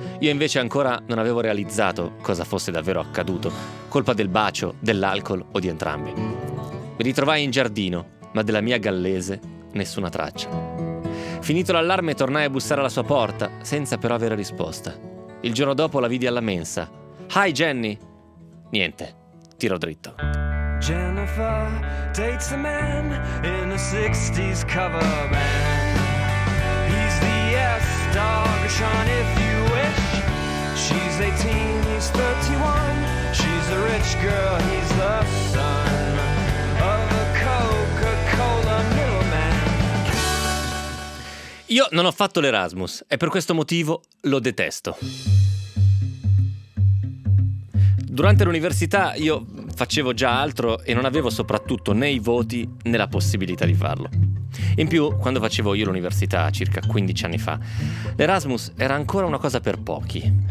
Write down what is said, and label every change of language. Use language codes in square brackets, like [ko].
[it] Io invece ancora non avevo realizzato cosa fosse davvero accaduto, colpa del bacio, dell'alcol o di entrambi. Mi ritrovai in giardino, ma della mia gallese nessuna traccia. Finito l'allarme, tornai a bussare alla sua porta, senza però avere risposta. Il giorno dopo la vidi alla mensa. [en] «Hi, Jenny!» [it] Niente. Tiro dritto. [en] Jennifer dates a man in a 60s cover band. He's the S-Dog, Sean, if you wish. She's 18, he's 31. She's a rich girl, he's the son of a Coca-Cola middleman. [it] Io non ho fatto l'Erasmus e per questo motivo lo detesto. Durante l'università io facevo già altro e non avevo soprattutto né i voti né la possibilità di farlo. In più, quando facevo io l'università, circa 15 anni fa, l'Erasmus era ancora una cosa per pochi.